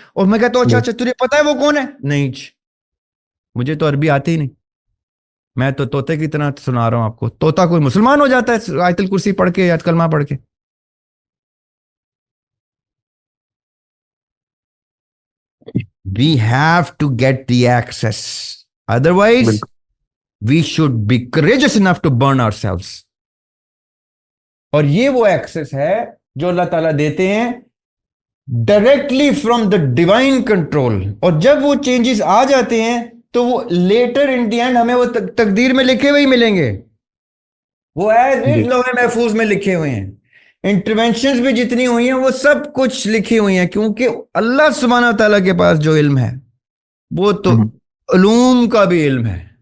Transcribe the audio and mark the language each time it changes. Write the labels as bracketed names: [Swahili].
[Urdu] اور میں کہتا ہوں اچھا اچھا تجھے پتا ہے وہ کون ہے؟ نہیں مجھے تو عربی آتی ہی نہیں, میں تو طوطے کی طرح سنا رہا ہوں آپ کو. طوطا کوئی مسلمان ہو جاتا ہے آیت الکرسی پڑھ کے یا کلمہ پڑھ کے؟ [English] We have to get the access. Otherwise, [Urdu] بالکل. [English] we should be courageous enough to burn ourselves. [Urdu] اور یہ وہ ایکسس ہے جو اللہ تعالیٰ دیتے ہیں [English] Directly from the divine control. [Urdu] اور جب وہ چینجز آ جاتے ہیں تو وہ لیٹر ان دی اینڈ ہمیں وہ تقدیر میں لکھے ہوئے ہی ملیں گے. وہ ایز جی. از لوح محفوظ میں لکھے ہوئے ہیں. انٹروینشنز بھی جتنی ہوئی ہیں وہ سب کچھ لکھی ہوئی ہیں, کیونکہ اللہ سبحانہ تعالیٰ کے پاس جو علم ہے وہ تو علوم کا بھی علم ہے.